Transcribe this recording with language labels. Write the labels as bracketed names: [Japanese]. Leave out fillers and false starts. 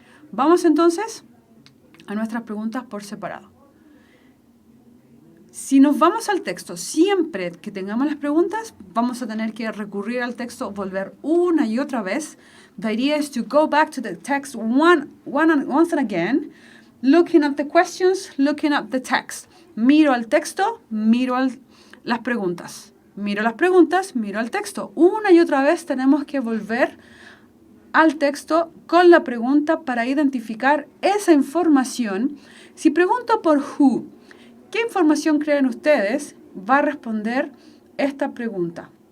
[Spanish] Vamos entonces a nuestras preguntas por separado. Si nos vamos al texto, siempre que tengamos las preguntas, vamos a tener que recurrir al texto, volver una y otra vez. [English] The idea is to go back to the text once and again, looking at the questions, looking at the text. [Spanish] Miro al texto, las preguntas. Miro las preguntas, miro al texto. Una y otra vez tenemos que volver al texto con la pregunta para identificar esa información. Si pregunto por who, ¿qué información creen ustedes va a responder esta pregunta?